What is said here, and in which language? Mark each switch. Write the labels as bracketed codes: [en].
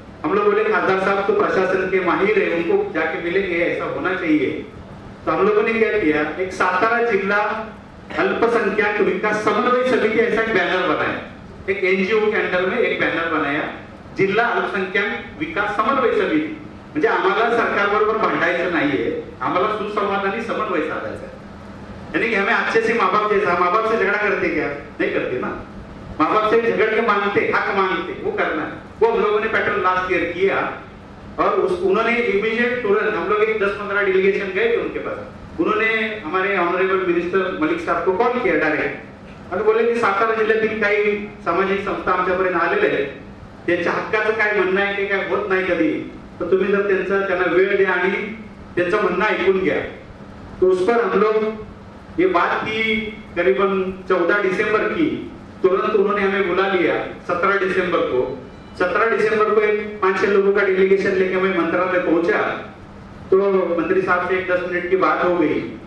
[hi] हम लोग बोले खासदार साहब तो प्रशासन के माहिर है, उनको जाके मिलेंगे, ऐसा होना चाहिए। तो हम लोगों ने क्या किया, एक सातारा जिला अल्पसंख्यक विकास समन्वय समिति ऐसा एक बैनर बनाया, एक NGO के अंडर में एक बैनर बनाया, जिल्हा अल्पसंख्याक विकास समन्वय समिती। [mr] म्हणजे आम्हाला सरकार बरोबर भांडायचं नाहीये, आम्हाला सुसंवाद आणि समन्वय साधायचा है। [hi] यानी कि हमें अच्छे से माँ बाप जैसा, माँ बाप से झगड़ा करते क्या? नहीं करते ना। माँ बाप से झगड़ के मांगते, हक मांगते, वो करना है। वो हम लोगों ने पैटर्न लास्ट ईयर किया, और उन्होंने इमीडिएट तुरंत हम लोग एक 10-15 डेलीगेशन गए थे उनके पास। उन्होंने हमारे ऑनरेबल मिनिस्टर मलिक साहब को कॉल किया डायरेक्ट, [mr] आणि बोलले की सातारा जिल्ह्यातील काही सामाजिक संस्था आमच्यापर्यंत आलेले आहेत, त्यांच्या हक्काचं काय म्हणणं आहे की काय होत नाही कधी, तर तुम्ही जर त्यांना वेळ द्या आणि त्यांचं म्हणणं ऐकून घ्या। [hi] तो उस पर हम लोग ये बात की करीबन 14 दिसंबर की, तुरंत उन्होंने हमें बुला लिया 17 दिसंबर को। 17 दिसंबर को एक 5-6 लोगों का डेलीगेशन लेके मैं मंत्रालय पहुंचा, तो मंत्री साहब से एक 10 मिनट की बात हो गई।